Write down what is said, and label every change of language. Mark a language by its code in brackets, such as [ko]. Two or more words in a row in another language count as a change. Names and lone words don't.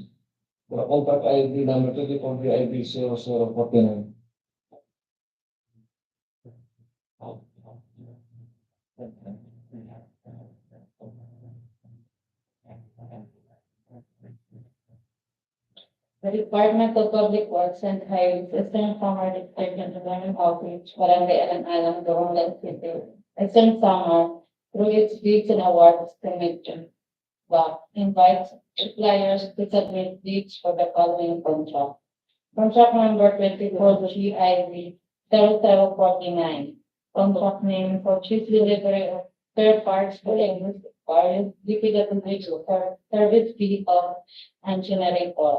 [en] For contract ID number 24 VIB 0049. The Department of Public Works and Highways, Eastern Samar District and Development Office, Barangay Alang-Alang, Borongan City, Eastern Samar, through its bids and awards commission, invites suppliers to submit bids for the following contract. Contract number 24 GIV 0049. Contract name for chief delivery of spare parts for linguistic parts, DPWH service vehicle and generator.